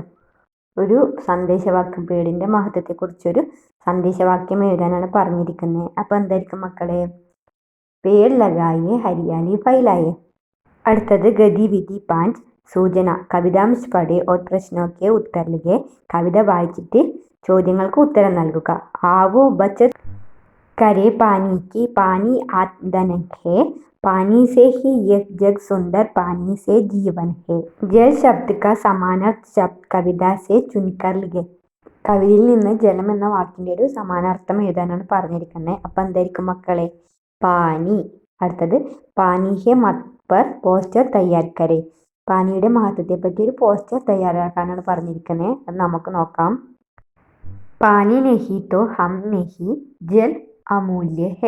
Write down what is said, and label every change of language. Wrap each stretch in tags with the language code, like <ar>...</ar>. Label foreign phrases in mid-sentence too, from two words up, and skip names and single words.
<ml>ഒരു സന്ദേശവാക്യം, പേടിൻ്റെ മഹത്വത്തെക്കുറിച്ചൊരു സന്ദേശവാക്യം എഴുതാനാണ് പറഞ്ഞിരിക്കുന്നത്. അപ്പോൾ എന്തായിരിക്കും മക്കളെ?</ml> <hi>पेड़ लगाए हरियाली फैलाए.</hi> <ml>അടുത്തത് ഗതിവിധി 5 സൂചന.</ml> <hi>कवितांश पढ़े और प्रश्नों के उत्तर लिखे.</hi> <ml>കവിത വായിച്ചിട്ട് ചോദ്യങ്ങൾക്ക് ഉത്തരം നൽകുക.</ml> <hi>आओ बचत करे पानी की, पानी आदन है, पानी से ही यह जग सुंदर, पानी से जीवन है. जल शब्द का समानार्थ शब्द कविता से चुनकर लिखे.</hi> <ml>കവിതയിൽ നിന്ന് ജലം എന്ന വാക്കിൻ്റെ ഒരു സമാനാർത്ഥം എഴുതാനാണ് പറഞ്ഞിരിക്കുന്നത്. അപ്പം എന്തായിരിക്കും മക്കളെ? പാനി.</ml> <hi>അടുത്തത് पानी हे मत पर पोस्टर तैयार करे.</hi> <ml>പാനിയുടെ മഹത്വത്തെ പറ്റി ഒരു പോസ്റ്റർ തയ്യാറാക്കാനാണ് പറഞ്ഞിരിക്കുന്നത്. അത് നമുക്ക് നോക്കാം.</ml> <hi>पानी नहीं तो हम नहीं, जल अमूल्य है.</hi>